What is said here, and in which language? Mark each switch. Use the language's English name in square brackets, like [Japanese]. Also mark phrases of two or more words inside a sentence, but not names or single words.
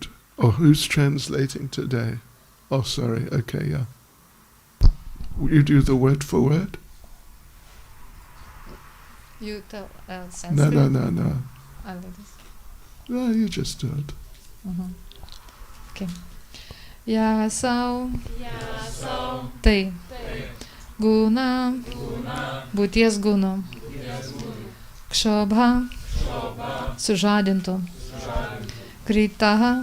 [English] Oh, who's translating today? Oh, sorry. Okay, yeah. Will you do the word for word? You tell Sanskrit? No. I like this. No, you just do it. [Sanskrit] Okay. Yasau. [Lithuanian] Tai. Guna. Būties guna. Kšobha. Sužadintų. Kritaha.